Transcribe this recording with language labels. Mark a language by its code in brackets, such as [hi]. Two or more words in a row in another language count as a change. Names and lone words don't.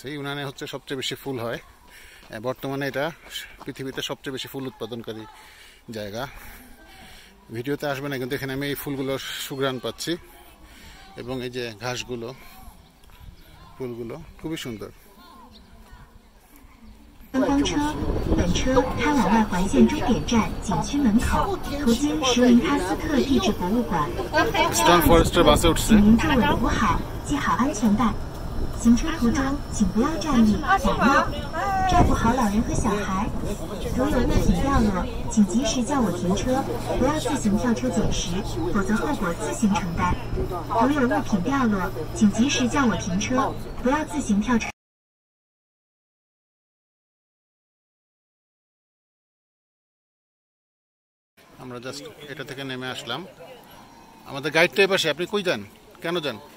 [bn] ইউনানে হচ্ছে সবচেয়ে বেশি ফুল হয় বর্তমানে, এটা পৃথিবীতে সবচেয়ে বেশি ফুল উৎপাদনকারী জায়গা। ভিডিওতে আসবে না, কিন্তু এখানে আমি এই ফুলগুলোর সুঘ্রাণ পাচ্ছি, এবং এই যে ঘাসগুলো, ফুলগুলো খুবই সুন্দর। [zh] 观光车，本车开往外环线终点站景区门口，途经石林喀斯特地质博物馆。 [bn] স্টোন ফরেস্টের বাসে উঠছে। [zh] 请您注稳扶好，系好安全带。行车途中，请不要站立、打闹，照顾好老人和小孩。如有物品掉落，请及时叫我停车，不要自行跳车捡拾，否则后果自行承担。如有物品掉落，请及时叫我停车，不要自行跳车。 [bn] আমরা জাস্ট এটা থেকে নেমে আসলাম। আমাদের গাইডটা এ পাশে। আপনি কই যান, কেন যান?